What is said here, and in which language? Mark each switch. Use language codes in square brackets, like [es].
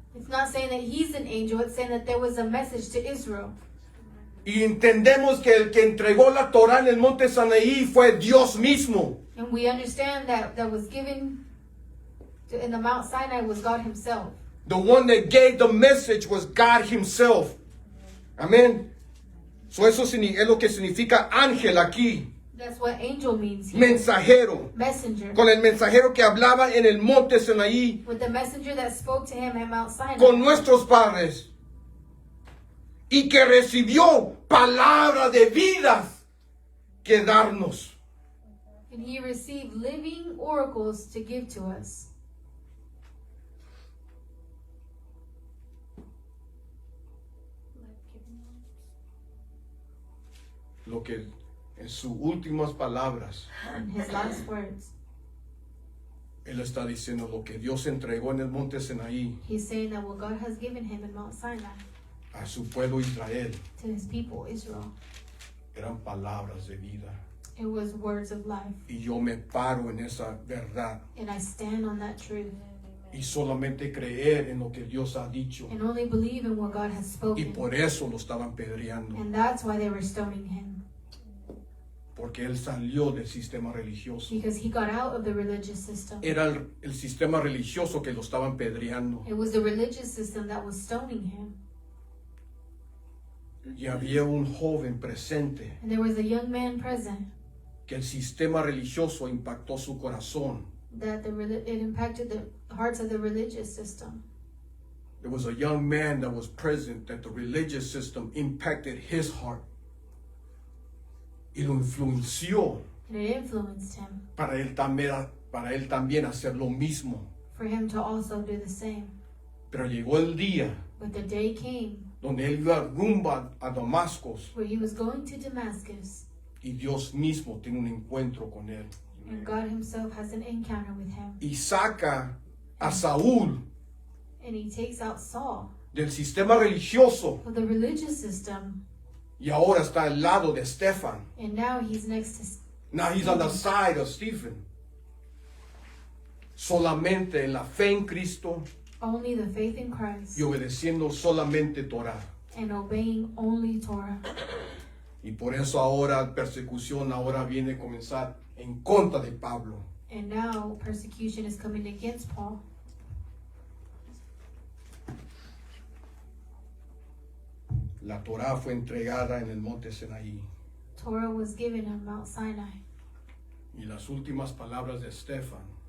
[en] It's not saying that he's an angel, it's saying that there was a message to Israel. [es] Y entendemos que el que entregó la Torá en el monte Sinaí fue Dios mismo. [en] And we understand that was given in the Mount Sinai was God himself. The one that gave the message was God himself. [es] Amén. [en] So [es] eso es lo que significa ángel aquí. [en] That's what angel means here. [es] Mensajero. [en] Messenger. [es] Con el mensajero que hablaba en el monte Sinaí [en] With the messenger that spoke to him at Mount Sinai. [es] con nuestros padres. Y que recibió palabra de vidas que darnos. [en] And he received living oracles to give to us. [es] Lo que en sus últimas palabras [en] In his last words, [es] él está diciendo lo que Dios entregó en el monte Sinaí [en] he's saying that what God has given him in Mount Sinai [es] a su pueblo Israel [en] to his people, Israel, [es] eran palabras de vida. [en] it was words of life. [es] Y yo me paro en esa verdad [en] And I stand on that truth [es] y solamente creer en lo que Dios ha dicho. [en] and only believe in what God has [es] Y [en] spoken. [es] por eso lo estaban pedreando, [en] And that's why they were stoning him. [es] porque él salió del sistema religioso. [en] Because he got out of the religious system. [es] Era el sistema religioso que lo estaban pedreando. [en] It was the religious system that was stoning him. [es] Y había un joven presente [en] And there was a young man present [es] que el sistema religioso impactó su corazón. [en] that it impacted the hearts of the religious system. There was a young man that was present that the religious system impacted his heart. [es] Y lo influenció [en] And it influenced him [es] para él también hacer lo mismo. [en] for him to also do the same. [es] Pero llegó el día [en] But the day came [es] donde él iba rumbo a Damasco [en] where he was going to Damascus, [es] y Dios mismo tiene un encuentro con él. [en] and God himself has an encounter with him. [es] Y saca a Saúl [en] And he takes out Saul [es] del sistema religioso [en] of the religious system, [es] y ahora está al lado de Estefan. [en] and now he's next Now he's on the side of Stephen. [es] Solamente en la fe en Cristo [en] Only the faith in Christ [es] y obedeciendo solamente Torah. [en] and obeying only Torah. [es] Y por eso ahora persecución ahora viene a comenzar en contra de Pablo. [en] And now persecution is coming against Paul. [es] La Torah fue entregada en el monte Sinaí. [en] Torah was given on Mount Sinai. [es] Y las últimas palabras de Estefan,